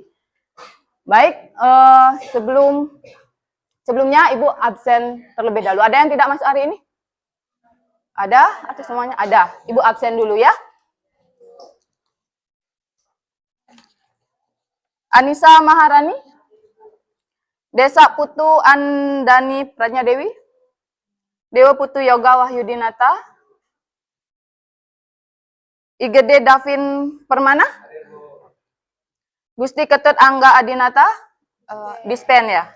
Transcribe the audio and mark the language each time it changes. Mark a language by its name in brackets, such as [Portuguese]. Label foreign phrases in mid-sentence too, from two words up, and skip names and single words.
[Indonesian] Baik, sebelumnya Ibu absen terlebih dahulu. Ada yang tidak masuk hari ini? Ada? Atau semuanya? Ada. Ibu absen dulu ya. Anissa Maharani, Desa Putu Andani Prajna Dewi, Dewa Putu Yoga Wahyudinata, Igede Davin Permana, Gusti Ketut Angga Adinata, dispen ya.